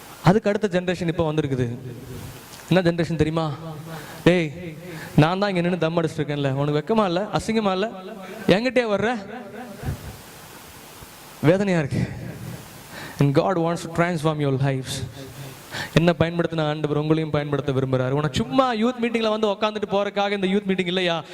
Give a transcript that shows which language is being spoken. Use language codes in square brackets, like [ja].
[ta] அதுக்கு அடுத்த ஜெனரேஷன் இப்போ வந்திருக்குது. என்ன ஜெனரேஷன் தெரியுமா? டேய் நான் தான் இங்க நின்று தம் அடிச்சுட்டு இருக்கேன்ல, உனக்கு வெக்கமா இல்லை, அசிங்கமா இல்லை, என்கிட்டே வர்ற? வேதனையா இருக்கு. [en] And God wants to transform your lives. [ta] என்ன பயன்படுத்தின ஆண்டவர் உங்களையும் பயன்படுத்த விரும்புறாரு. உனக்கு சும்மா யூத் மீட்டிங்ல வந்து உட்காந்துட்டு போறதுக்காக இந்த யூத் மீட்டிங் இல்லையா?